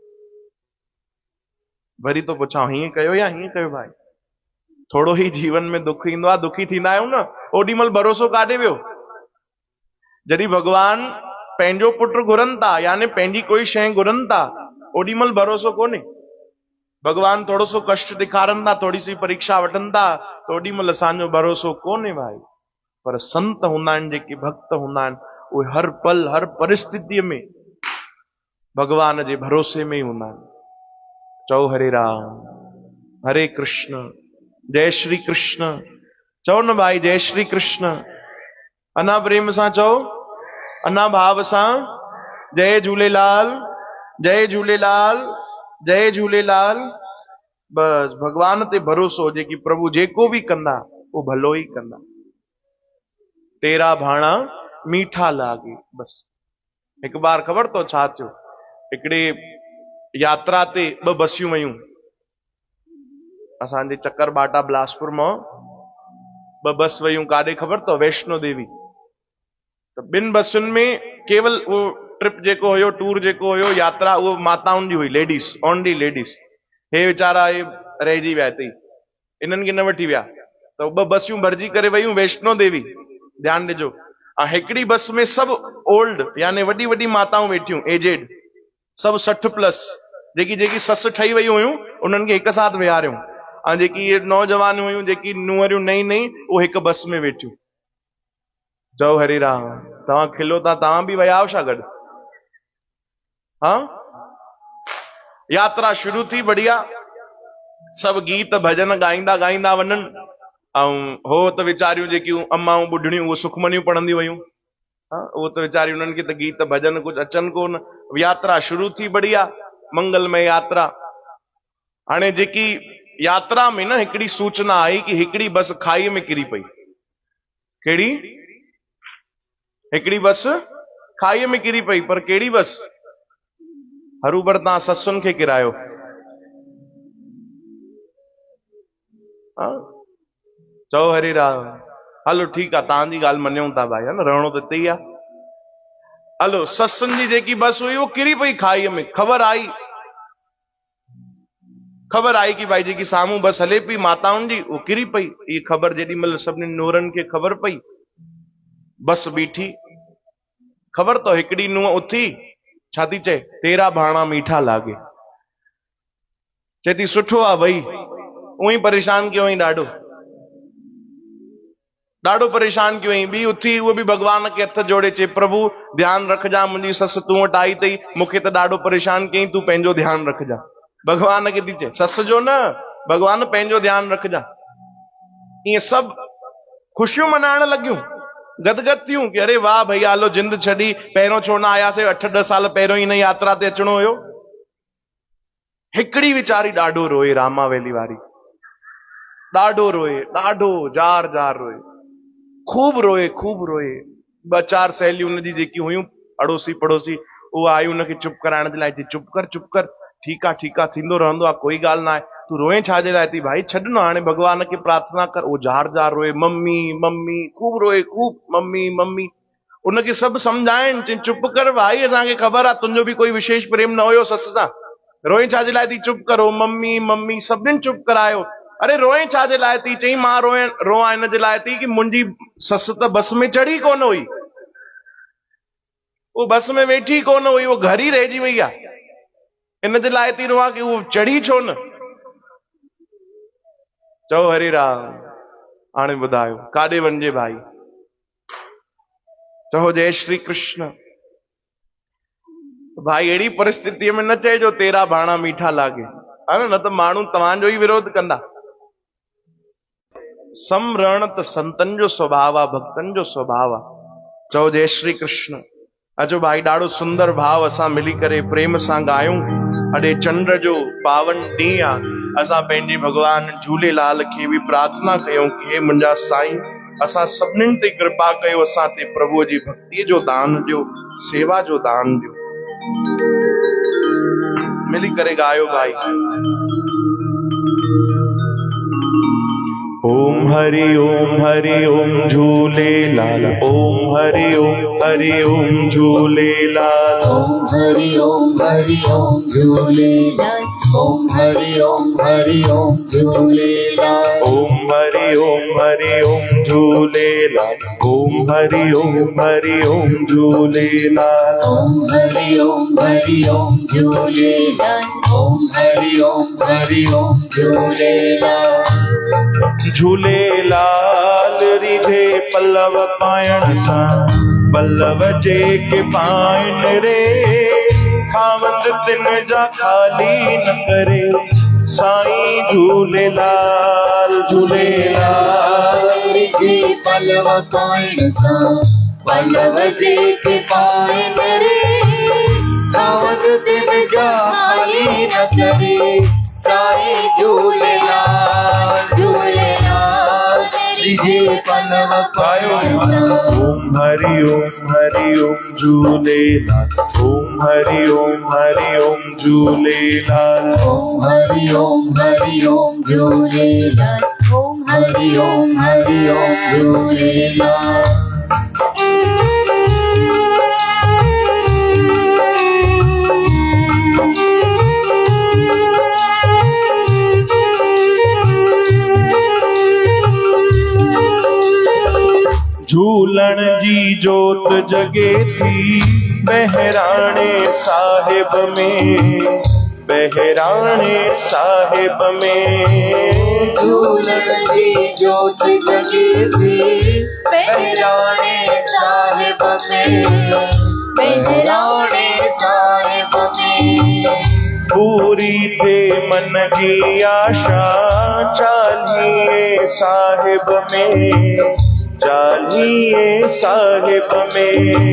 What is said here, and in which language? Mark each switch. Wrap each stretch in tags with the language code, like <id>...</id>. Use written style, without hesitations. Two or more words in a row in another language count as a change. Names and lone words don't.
<sd>वरी तो पुछां, हीअं कयो या हीअं कयो भाई? थोरो ही जीवन में दुख ईंदो आहे, दुखी थींदा आहियूं न। ओॾी महिल भरोसो काॾे वियो? जॾहिं भॻवान पंहिंजो पुट घुरनि था, यानी पंहिंजी कोई शइ घुरनि था, ओॾी महिल भरोसो कोन्हे। भगवान थोड़ो सो कष्ट ॾेखारनि था, थोड़ी सी परीक्षा वठनि था, त ओॾी महिल असांजो भरोसो कोन्हे भाई। पर संत हूंदा आहिनि, जेके भक्त हूंदा आहिनि, उहे हर पल हर परिस्थितीअ में भगवान जे भरोसे में ई हूंदा आहिनि। चओ हरे राम हरे कृष्ण जय श्री कृष्ण। चओ न भाई जय श्री कृष्ण, अना प्रेम सां चओ, अना भाव सां, जय झूलेलाल जय झूलेलाल जय झूलेलाल। बस भगवान ते भरोसो हुजे कि प्रभु जेको भी कंदा वो भलो ही कंदा।</sd> <pa>ਤੇਰਾ ਭਾਣਾ ਮੀਠਾ ਲਾਗੈ, ਬਸ।</pa> <sd>एक बार ख़बर तो छा थियो? हिकिड़े यात्रा ते ॿ बसियूं वयूं, असांजे चक्कर बाटा बिलासपुर मां ॿ बस वयूं, काॾे ख़बर तो? वैष्णो देवी। त ॿिनि बसियुनि में केवल वो ट्रिप जेको हुयो, टूर जेको हुयो, यात्रा, उहो माताउनि जी हुई,</sd> <en>ladies, only ladies.</en> <sd>हे वीचारा हे रहिजी विया हिते, इन्हनि खे न वठी विया, त ॿ बसियूं भरिजी करे वयूं वैष्णो देवी। ध्यानु ॾिजो, हिकिड़ी बस में सभु ओल्ड, यानी वॾी वॾी माताऊं वेठियूं, एजेड, सभु 60+ जेकी जेकी ससु ठही वयूं हुयूं, उन्हनि खे हिकु साथ विहारियूं, ऐं जेकी नौजवान हुयूं, जेकी नुंहरियूं नई नई, उहे हिकु बस में वेठियूं। चओ हरे राम। तव्हां खिलो था, तव्हां बि विया छा गॾु? हाँ, यात्रा शुरू थी, बढ़िया, सब गीत भजन गाईंदा गाईंदा वञनि, ऐं हो त वीचारियूं जेकियूं अम्माऊं बुढ़ड़ियूं, उहे सुखमनियूं पढ़ंदी वयूं। उहो त वीचारियूं, उन्हनि खे त गीत भजन कुछ अचनि कोन। यात्रा शुरू थी, बढ़िया मंगलमय यात्रा। हाणे जेकी यात्रा में न हिकिड़ी सूचना आई कि हिकिड़ी बस खाई में किरी पई। कहिड़ी? हिकिड़ी बस खाई में किरी पई, पर कहिड़ी बस? हरूबर तव्हां ससुनि खे किरायो। चओ हरे राम। हलो ठीकु आहे, तव्हांजी ॻाल्हि मञूं था भाई, है न, रहणो त हिते ई आहे। हलो, ससुनि जी जेकी बस हुई वो किरी पई खाईअ में। ख़बर आई कि भाई जेकी साम्हूं बस हले पई माताउनि जी, वो किरी पई। ये ख़बर जेॾी महिल सभिनी नूरनि खे ख़बर पई, बस बीठी। ख़बर तो हिकिड़ी नुंहुं उथी, छा थी चए?</sd> <pa>ਤੇਰਾ ਭਾਣਾ ਮੀਠਾ ਲਾਗੈ।</pa> <sd>चए थी सुठो आहे भई, उही परेशान कयो हुई, ॾाढो परेशान कयो हुई। ॿी उथी, उहो बि भॻवान खे हथ जोड़े चए, प्रभु ध्यानु रखजा, मुंहिंजी ससु तूं वटि आई अथई, मूंखे त ॾाढो परेशान कयईं, तूं पंहिंजो ध्यानु रखजा। भॻवान खे थी चए, ससु जो न, भॻवान पंहिंजो ध्यानु रखजा। ईअं सभु ख़ुशियूं मनाइण लॻियूं, गदगद थियूं कि अरे वाह भैया, हलो जिंद छॾी, पहिरियों छो न आयासीं, 8-10 साल पहिरियों हिन यात्रा ते अचणो हुयो। हिकिड़ी वीचारी ॾाढो रोए, रामा वैली वारी, ॾाढो रोए, ॾाढो जार जार रोए, खूब रोए। 2-4 सहेलियूं उनजी जेकी हुयूं, अड़ोसी पड़ोसी, उहा आई उनखे चुप कराइण जे लाइ। चई चुप कर, ठीकु आहे, थींदो रहंदो आहे, कोई ॻाल्हि न आहे, तूं रोए छाजे लाइ थी? भाई छॾ न, हाणे भॻवान खे प्रार्थना कर। उहो जार जार रोए, मम्मी मम्मी, खूब रोए, खूब मम्मी मम्मी। उनखे सभु सम्झाइनि, चई चुप कर भाई, असांखे ख़बर आहे तुंहिंजो बि कोई विशेष प्रेम न हुयो ससु सां, रोए छाजे लाइ थी? चुप करो, मम्मी मम्मी, सभिनीनि चुप करायो। अरे रोए छाजे लाइ थी? चई मां रोआ हिन जे लाइ थी कि मुंहिंजी ससु त बस में चढ़ी कोन हुई, वो बस में वेठी कोन हुई, वो घर ही रहिजी वई आहे, इन जे लाइ थी रोआ कि वो चढ़ी छो न। चओ हरे राम। हाणे ॿुधायो काॾे वञिजे भाई? चओ जय श्री कृष्ण। भाई अहिड़ी परिस्थितीअ में न चइजो</sd> <pa>ਤੇਰਾ ਭਾਣਾ ਮੀਠਾ ਲਾਗੈ,</pa> <sd>न त माण्हू तव्हांजो ई विरोध कंदा। समरण त संतन जो स्वभाव आहे, भक्तन जो स्वभाव आहे। चओ जय श्री कृष्ण। अचो भाई, ॾाढो सुंदर भाव असां मिली करे प्रेम सां ॻायूं। अॼु चंड जो पावन ॾींहुं आहे। असां पंहिंजे भगवान झूलेलाल खे बि प्रार्थना कयूं कि हे मुंहिंजा साईं, असां सभिनीनि ते कृपा कयो, असां ते प्रभुअ जी भक्तीअ जो दान ॾियो, सेवा जो दान ॾियो। मिली करे ॻायो भाई। ओम हरि ओम झूलेलाल। ओम हरि ओम झूलेलाल। ओम हरि ओम झूलेलाल। ओम हरि ओम झूलेलाल। ओम हरि ओम झूलेलाल। ओम हरि ओम झूलेलाल। ओम हरि ओम झूलेलाल। ओम हरि ओम झूलेलाल। झूलेलाल रिझे पल्लव पाइण सां, पल्लव जेके पाइन रे, खावंद तिन जा खाली न करे, साईं झूलेलाल झूलेलाल। रिझे पल्लव पाइण सां, पल्लव जेके पाइन रे, खावंद तिन जा खाली न करे, साईं झूलेलाल झूलेलाल। रिझे पल्लव पाइण सां। ओम हरि ओम झूलेलाल। ओम हरि ओम झूलेलाल। ओम हरि ओम झूलेलाल। ओम हरि ओम झूलेलाल। झूलण जी जोत जगे थी बहराणे साहिब में, बहराणे साहिब में। झूलण जी जोत जगे थी बहराणे साहिब में, बहराणे साहिब में। पूरी थे मन की आशा चालीहे साहिब में, चालीहे साहिब में।</sd>